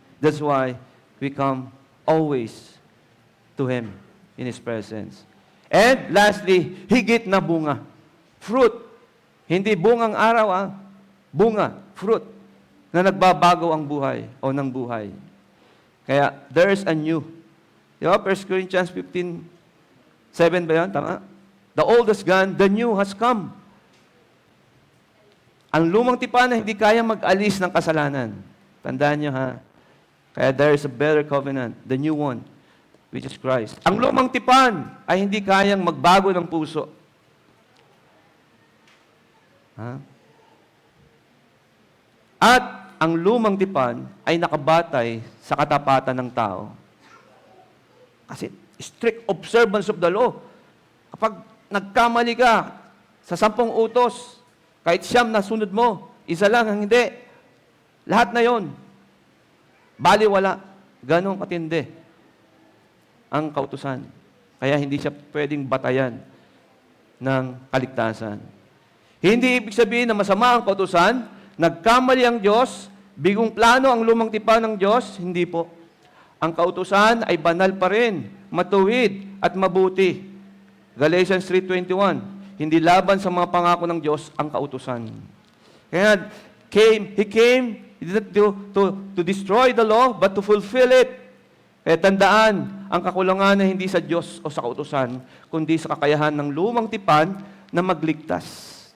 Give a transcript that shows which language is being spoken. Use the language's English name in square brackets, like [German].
[English] That's why we come always to Him in His presence. And lastly, [Filipino] higit na bunga. Fruit. Hindi bungang araw, bunga, fruit, na nagbabago ang buhay o ng buhay. Kaya, [English] there's a new. [Filipino] Di ba? 1 Corinthians 15:7 ba yan? Tama? [English] The old has gone, the new has come. [Filipino] Ang lumang tipan na hindi kayang mag-alis ng kasalanan. Tandaan nyo ha. [English] Kaya there is a better covenant, the new one, which is Christ. [Filipino] Ang lumang tipan ay hindi kayang magbago ng puso. Ha? At ang lumang tipan ay nakabatay sa katapatan ng tao. Kasi [English] strict observance of the law. [Filipino] Kapag nagkamali ka sa 10 utos, kahit 9 na sunod mo, isa lang ang hindi. Lahat na yon, baliwala. Ganon katindi ang kautusan. Kaya hindi siya pwedeng batayan ng kaligtasan. Hindi ibig sabihin na masama ang kautusan, nagkamali ang Diyos, bigong plano ang lumang tipan ng Diyos, hindi po. Ang kautusan ay banal pa rin, matuwid at mabuti. Galatians 3:21, hindi laban sa mga pangako ng Diyos ang kautusan. [English] Kaya He came to destroy the law, but to fulfill it. [Filipino] Kaya tandaan, ang kakulangan na hindi sa Diyos o sa kautusan, kundi sa kakayahan ng lumang tipan na magligtas.